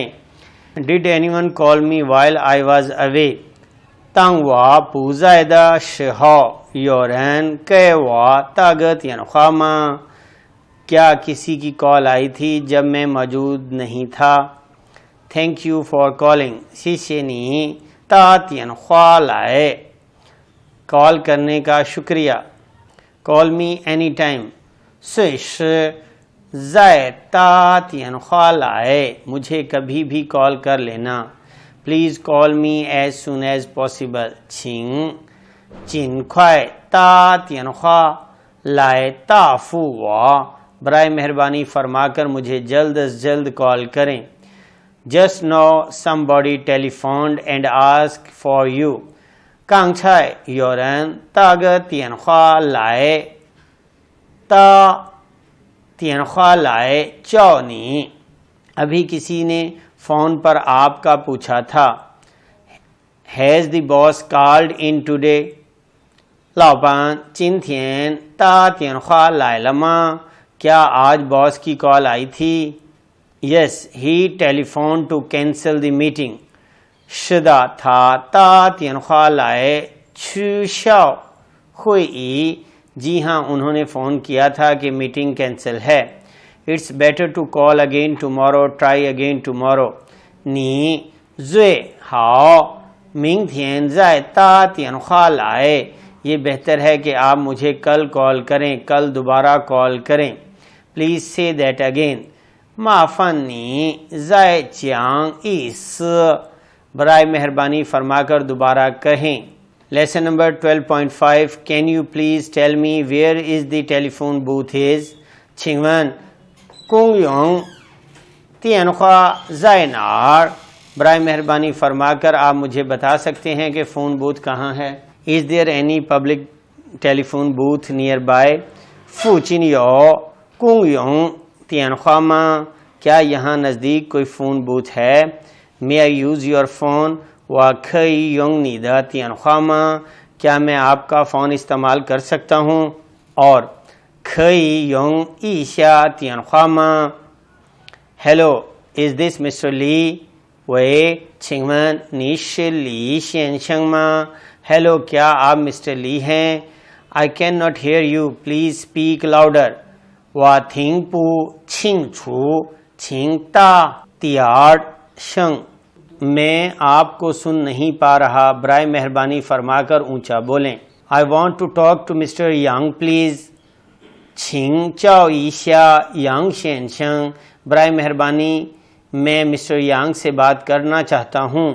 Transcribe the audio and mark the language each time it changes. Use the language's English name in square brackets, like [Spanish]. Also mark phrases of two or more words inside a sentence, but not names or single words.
[English] Did anyone call me while I was away? [Chinese] 当我不在的时候，有人给我打个电话吗？ [Urdu] کیا کسی کی کال آئی تھی جب میں موجود نہیں تھا؟ [English] ，Thank you for calling. [Chinese] 谢谢你打电话来。 [Urdu] کال کرنے کا شکریہ. [English] Call me anytime. [Chinese] 随时再打电话来， [Urdu] مجھے کبھی بھی کال کر لینا. [English] Please call me as soon as possible. [Chinese] 请尽快打电话来答复我。 [Urdu] برائے مہربانی فرما کر مجھے جلد از جلد کال کریں. [English] Just now somebody telephoned and asked for you. [Chinese] 刚才有人打个电话来，打电话来叫你。 [Urdu] ابھی کسی نے فون پر آپ کا پوچھا تھا. [English] Has the boss called in today? [Chinese] 老板今天打电话来了吗？ [Urdu] کیا آج باس کی کال آئی تھی؟ [English] Yes, he telephoned to cancel the meeting. [Chinese] 是的，他打电话来取消会议。 [Urdu] جی ہاں، انہوں نے فون کیا تھا کہ [English] meeting cancel [Urdu] ہے. [English] It's better to call again tomorrow. Try again tomorrow. [Chinese] 你最好明天再打电话来。 [Urdu] یہ بہتر ہے کہ آپ مجھے کل کال کریں، کل دوبارہ کال کریں. [English] Please say that again. [Chinese] 麻烦你再讲一次。 [Urdu] برائے مہربانی فرما کر دوبارہ کہیں. [English] Lesson number 12.5. Can you please tell me where is the telephone booth is? [Chinese] 请问公用电话在哪儿？ [Urdu] برائے مہربانی فرما کر آپ مجھے بتا سکتے ہیں کہ [English] phone booth [Urdu] کہاں ہے. [English] Is there any public telephone booth nearby? [Chinese] 附近有公用电话吗？ [Urdu] کیا یہاں نزدیک کوئی [English] phone booth [Urdu] ہے؟ [English] May I use your phone? [Chinese] 我可以用你的电话吗？ [Urdu] کیا میں آپ کا فون استعمال کر سکتا ہوں؟ [Chinese] اور 可以用一下电话吗？ [English] Hello, is this Mr. Lee? [Chinese] 喂， 请问你是李先生吗 Hello, [Urdu] کیا آپ مسٹر لی ہیں [English] I cannot hear you. Please speak louder. [Chinese] 我听不清楚，请大点声。 [Urdu] میں آپ کو سن نہیں پا رہا، برائے مہربانی فرما کر اونچا بولیں۔ [English] I want to talk to Mr. Yang, please. [Chinese] 请教一下杨先生， [Urdu] برائے مہربانی میں مسٹر یانگ سے بات کرنا چاہتا ہوں۔